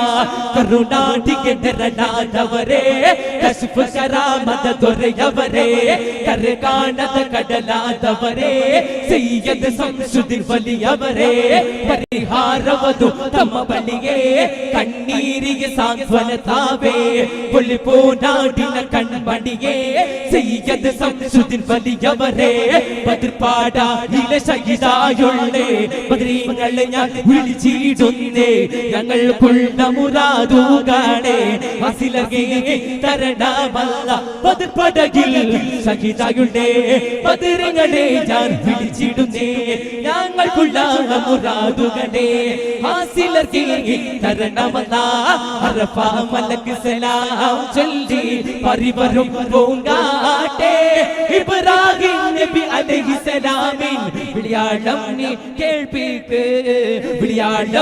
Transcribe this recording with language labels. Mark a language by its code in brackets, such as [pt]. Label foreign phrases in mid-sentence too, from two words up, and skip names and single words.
[kn] ಕರುನಾಡಿಗೆ ನೆರಳಾದವರೇ ಕಶ್ಫ ಕರಾಮದ ದೊರೆಯವರೇ ಕರೆ ಕಾಣದ ಕಡಲಾದವರೇ ಸೈಯದ್ ಸಂಶುದ್ಧಿ ಬಲಿಯವರೇ ಪರಿಹಾರವದು ತಮ್ಮ ಬಳಿಗೆ ಕಣ್ಣೀರಿಗೆ ಸಾಂತ್ವನ ತಾವೇ ಪುಲಿಪೋ ನಾಡಿನ ಕಣ್ಮಣಿಗೆ [ml] സയ്യിദ് സംസുദ്ദീൻ വലിയവരെ ബദ്ർപാട ഇല ശഹീദായുള്ളേ ബദ്രീങ്ങളെ ഞാൻ വിളിച്ചിടുന്നേ ഞങ്ങൾക്കുള്ള മുറാദുകളെ വസിലകെ തരണമല്ല ബദ്ർപടകിൽ ശഹീദായുള്ളേ ബദ്രീങ്ങളെ ഞാൻ വിളിച്ചിടുന്നേ ഞങ്ങൾക്കുള്ള മുറാദുകളെ വസിലകെ തരണമല്ല അറഫ മലക്ക് സലാം ചൊല്ലി പരിവരും പൂങ്കാട്ടെ ഇബ്രാഹിം നബി അലൈഹിസ്സലാമിൻ വിളിയാളം നീ കേൾപ്പിക്ക് വിളിയാളം